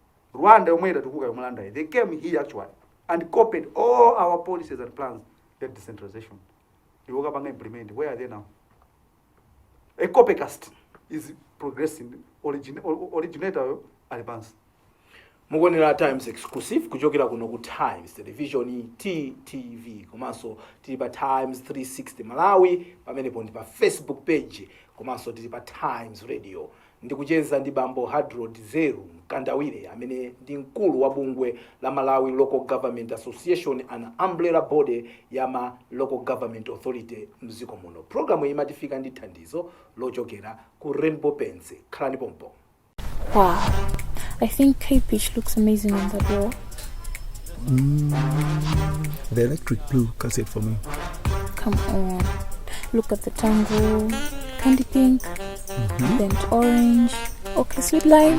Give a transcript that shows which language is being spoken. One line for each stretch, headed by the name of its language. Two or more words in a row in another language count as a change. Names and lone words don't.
Tumbuka: Rwanda umweda tukuka yomulanda.
English: They came here actually and copied all our policies and plans. That decentralization. They woke up and implement. Where are they now? A copycast is progressing. Originator advance.
Nyanja: Mugonera Times exclusive kuchokera kuno ku Times Television TTV komanso tili pa Times 360 Malawi pamenepo ndi pa Facebook page komanso tili pa Times Radio. Ndikucheza ndi bambo Hadrod Zeru Mkandawire amene ndi mkulu wa bungwe la Malawi Local Government Association,
English: an umbrella body
Nyanja: ya ma Local Government Authority mziko muno. Programu imatifika ndi thandizo lochokera ku Rainbow Pens. Khalani pompo.
English: Wow, I think K-Peach looks amazing on that wall. The electric blue cassette for me. Come on, look at the tango, candy pink, burnt orange, okay, sweet lime.